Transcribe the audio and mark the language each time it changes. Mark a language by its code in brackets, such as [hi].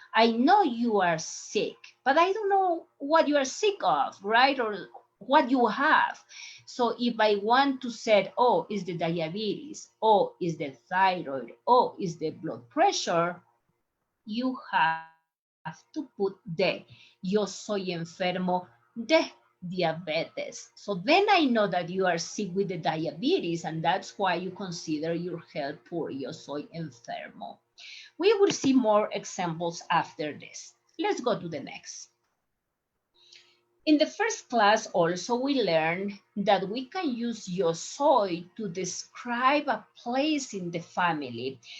[en] I know you are sick, but I don't know what you are sick of, right? Or what you have. So if I want to say, oh, is the diabetes, oh, is the thyroid, oh, is the blood pressure, you have to put de. [es] Yo soy enfermo de diabetes. [en] So then I know that you are sick with the diabetes, and that's why you consider your health poor. [es] Yo soy enfermo. [en] We will see more examples after this. Let's go to the next. In the first class also we learned that we can use [es] yo soy [en] to describe a place in the family.